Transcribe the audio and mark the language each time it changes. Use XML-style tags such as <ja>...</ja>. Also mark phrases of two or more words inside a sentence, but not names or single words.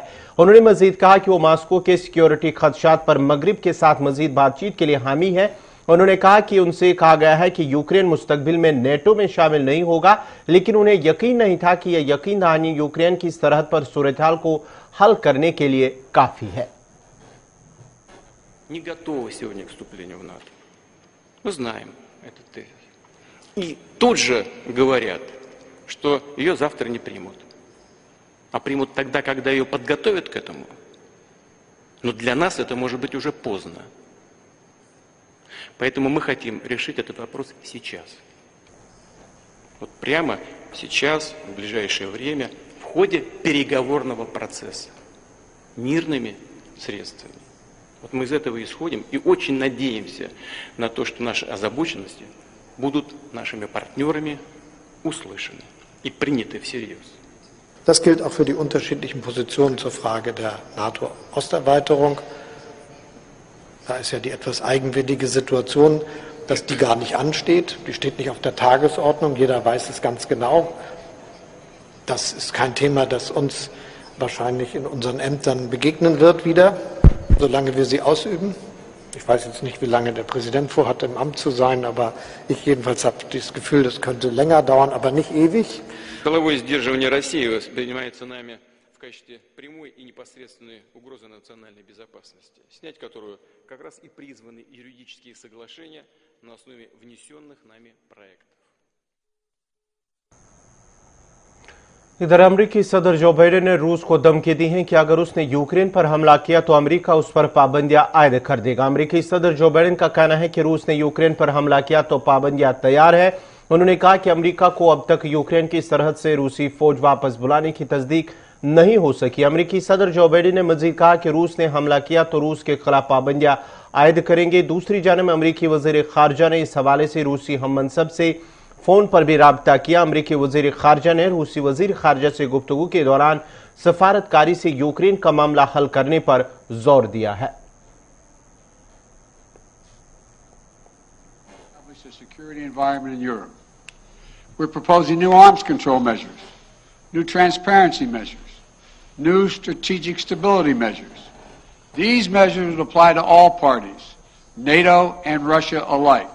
<ur>انہوں نے مزید کہا کہ وہ ماسکو کے سکیورٹی خدشات پر مغرب کے ساتھ مزید بات چیت کے لیے حامی ہے. انہوں نے کہا کہ ان سے کہا گیا ہے کہ یوکرین مستقبل میں نیٹو میں شامل نہیں ہوگا، لیکن انہیں یقین نہیں تھا کہ یہ یقین دہانی یوکرین کی سرحد پر صورت حال کو حل کرنے کے لیے کافی ہے.</ur> <ru>не готова сегодня к вступлению в НАТО. Мы знаем этот тезис. И тут же говорят, что ее завтра не примут. А примут тогда, когда ее подготовят к этому. Но для нас это может быть уже поздно. Поэтому мы хотим решить этот вопрос сейчас. Вот прямо сейчас, в ближайшее время, в ходе переговорного процесса. Мирными средствами. Вот мы из этого исходим и очень надеемся на то, что наши озабоченности будут нашими партнерами услышаны и приняты всерьез.</ru> <de>Das gilt auch für die unterschiedlichen Positionen zur Frage der NATO-Osterweiterung. Da ist ja die etwas eigenwillige Situation, dass die gar nicht ansteht. Die steht nicht auf der Tagesordnung. Jeder weiß es ganz genau. Das ist kein Thema, das uns wahrscheinlich in unseren Ämtern begegnen wird wieder, solange wir sie ausüben. Ich weiß jetzt nicht, wie lange der Präsident vorhat, im Amt zu sein, aber ich jedenfalls habe das Gefühl, das könnte länger dauern, aber nicht ewig.</de> <ru>Силовое сдерживание России воспринимается нами в качестве прямой и непосредственной угрозы национальной безопасности, снять которую как раз и призваны юридические соглашения на основе внесенных нами проектов.</ru> <ur>ادھر امریکی صدر جو بائیڈن نے روس کو دھمکی دی ہے کہ اگر اس نے یوکرین پر حملہ کیا تو امریکہ اس پر پابندیاں عائد کر دے گا. امریکی صدر جو بائیڈن کا کہنا ہے کہ روس نے یوکرین پر حملہ کیا تو پابندیاں تیار ہے. انہوں نے کہا کہ امریکہ کو اب تک یوکرین کی سرحد سے روسی فوج واپس بلانے کی تصدیق نہیں ہو سکی. امریکی صدر جو بائیڈن نے مزید کہا کہ روس نے حملہ کیا تو روس کے خلاف پابندیاں عائد کریں گے. دوسری جانب امریکی وزیر خارجہ نے اس حوالے سے روسی ہم منصب سے فون پر بھی رابطہ کیا. امریکی وزیر خارجہ نے روسی وزیر خارجہ سے گفتگو کے دوران سفارت کاری سے یوکرین کا معاملہ حل کرنے پر زور دیا ہے.</ur> <en>We're proposing new arms control measures, new transparency measures, new strategic stability measures. These measures will apply to all parties, NATO and Russia alike.</en>